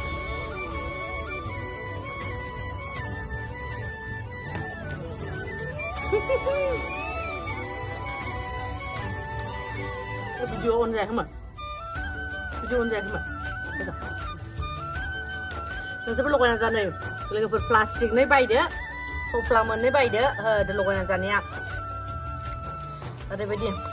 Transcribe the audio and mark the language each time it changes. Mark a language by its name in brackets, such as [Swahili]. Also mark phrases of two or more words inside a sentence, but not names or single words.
[English] Video on [Vietnamese] ra không ạ? [English] Video on [Vietnamese] ra không ạ? Bây giờ. Nó sẽ bắt lục này ra này. Là cái vật plastic này bay đấy. [Bodo] थफ्ला मोननै बायदो होदो लगायना जानाया ओरैबायदि